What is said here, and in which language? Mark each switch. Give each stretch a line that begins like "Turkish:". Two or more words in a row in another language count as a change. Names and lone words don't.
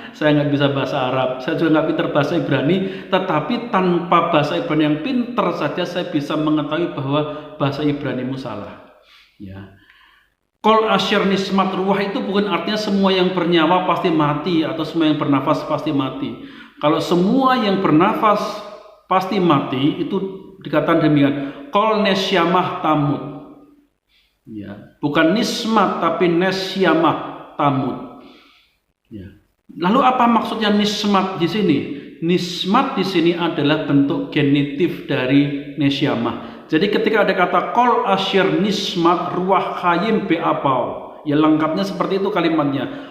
Indonesian: Saya nggak bisa bahasa Arab, saya juga nggak pinter bahasa Ibrani, tetapi tanpa bahasa Ibrani yang pinter saja saya bisa mengetahui bahwa bahasa Ibranimu salah. Ya.
Hebrew: כל אשר נשמת רוח
Indonesian: itu bukan artinya semua yang bernyawa pasti mati atau semua yang bernafas pasti mati. Kalau semua yang bernafas pasti mati, itu dikatakan demikian.
Hebrew: כל נשמה תמות.
Indonesian: Ya, bukan nismat tapi
Hebrew: נשמה תמות.
Indonesian: Ya. Lalu apa maksudnya nismat di sini? Nismat di sini adalah bentuk genitif dari nesyamah. Jadi ketika ada kata
Hebrew: כל אשר נשמת רוח חיים באפיו,
Indonesian: ya lengkapnya seperti itu kalimatnya.